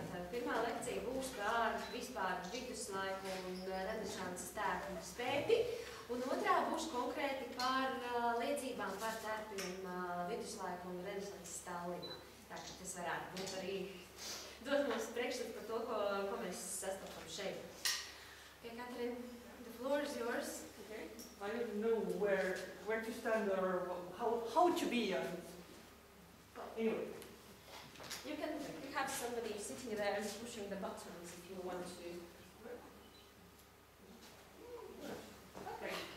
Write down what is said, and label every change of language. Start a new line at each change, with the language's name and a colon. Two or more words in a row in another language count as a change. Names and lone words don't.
Latvian: Tātad pirmā lekcija būs par vispār viduslaiku un renesanses tērpu spēti. Un otrā būs konkrēti par liecībām par tērpiem viduslaiku un renesanses Tallinā. Tā ka tas varētu būt arī dot mums priekšstatu par to, ko mēs sastopam šeit.
English: Okay, Katrin, the floor is yours. Okay. I don't know where to stand or how to be. Anyway. You can have somebody sitting there and pushing the buttons if you want to. Okay.